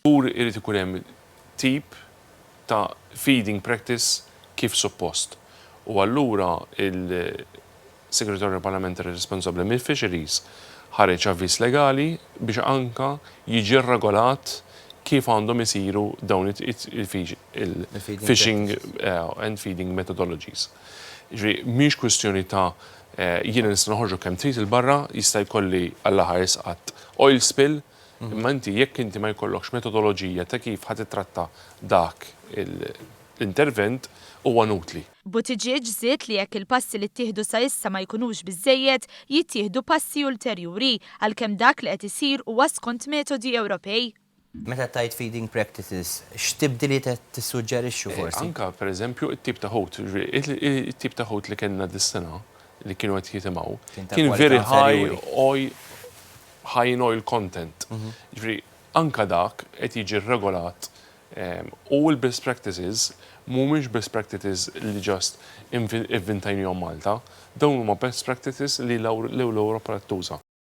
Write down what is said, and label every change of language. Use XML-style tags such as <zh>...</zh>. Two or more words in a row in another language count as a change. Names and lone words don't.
<mt>Irid ikun hemm tip ta'</mt> <en>feeding practice</en> <mt>kif suppost. U allura il-Segretarju Parlamentari responsabbli mill-Fisheries ħareġ avviż legali biex anka jiġi regolat kif għandhom isiru dawn il-</mt> <en>fishing and feeding methodologies.</en> <mt>Mhix kwestjoni ta' jiena nista' noħorġu kemm trid il-barra jista' jkolli għall-aħħar isqatt</mt> <en>oil spill,</en> <mt>imma inti jekk inti ma jkollokx metodoloġija ta' kif ħad titratta dak l-intervent huwa nutli. Buttigieg żied li jekk il-passi li ttieħdu sa issa ma jkunux biżżejjed, jittieħdu passi ulterjuri għalkemm dak li qed isir huwa skont metodi Ewropej. Meta tajt</mt> <en>feeding practices,</en> <mt>x'tibdiliet qed tissuġġerixxu forsi? Anka pereżempju it-tip ta' ħut, it-tip ta' ħut li kellna dis-sena li kienu qed jitimgħu kien</mt> <en>very high in oil content.</en> <mt>Anka dak qed jiġi regolat u l-</mt> <en>best practices</en> <mt>mhumiex</mt> <en>best practices</en> <mt>li just inventajnihom Malta, dawn huma</mt> <en>best practices</en> <mt>li l-Ewropa qed tuża.</mt>